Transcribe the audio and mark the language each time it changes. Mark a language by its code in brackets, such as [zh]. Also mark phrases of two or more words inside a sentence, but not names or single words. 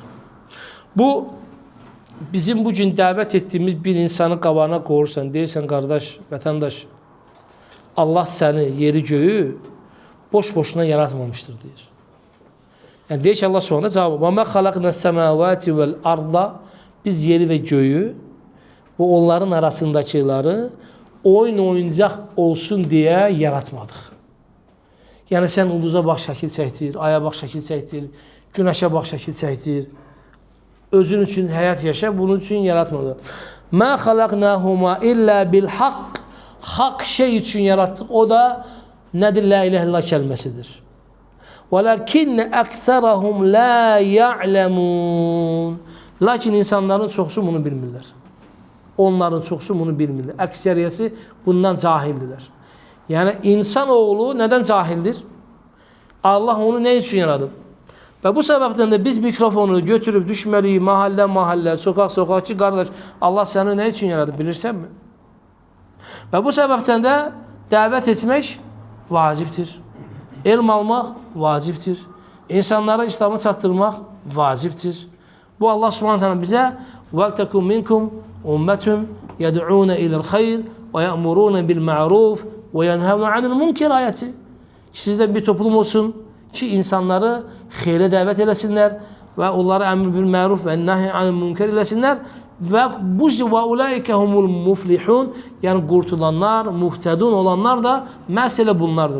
[tr] Bu bizim bugün davet ettiğimiz bir insanı [az] qabağına qoyursan, deyirsən [tr] kardeş, vatandaş, Allah seni yeri göğü boş boşuna yaratmamıştır deyir. Yani deyir ki Allah sonra cevabı [ar] وما خلقنا السماوات والأرض, [tr] biz yeri ve göğü ve onların arasındakileri oyun oyuncaq olsun diye yaratmadık. [az] Yani sen ulduza bax şəkil çəkdir, aya bax şəkil çəkdir, güneşe bax şəkil çəkdir. [tr] Özün için hayat yaşa, bunun için yaratmadı. [ar] مَا خَلَقْنَاهُمَا اِلَّا بِالْحَقِّ [tr] Hak şey için yarattık. O da nedir? [ar] لا إله إلا الله [tr] kelimesidir. [ar] وَلَكِنَّ اَكْثَرَهُمْ لَا يَعْلَمُونَ [az] Lakin insanların çoxsu bunu bilmirlər. Onların çoxsu bunu bilmirlər. Əksəriyəsi bundan cahildirlər. [tr] Yani insanoğlu neden cahildir? Allah onu ne için yaradı? Ve bu sebepten de biz mikrofonu götürüp düşmeliyiz mahalle mahalle, sokak sokak ki kardeş Allah seni ne için yaradı bilirsen mi? Ve bu sebepten de davet etmek vaciptir. Elm almak vaciptir. İnsanlara İslam'ı çattırmak vaciptir. Bu Allah subhanahu teala bize [ar] وَلْتَكُمْ مِنْكُمْ اُمَّةٌ يَدْعُونَ اِلَى الْخَيْرِ وَيَأْمُرُونَ بِالْمَعْرُوفِ وَيَنْهَوْنَ عَنِ الْمُنْكَرِ [tr] ayeti. Sizden bir toplum olsun ki insanları hayra davet eləsinlər ve onları [ar] أمر بالمعروف [tr] ve [ar] نهي عن المنكر [tr] eləsinlər ve bu [ar] وأولئك هم المفلحون [tr] yani kurtulanlar, muhtedun olanlar da mesele bunlardır.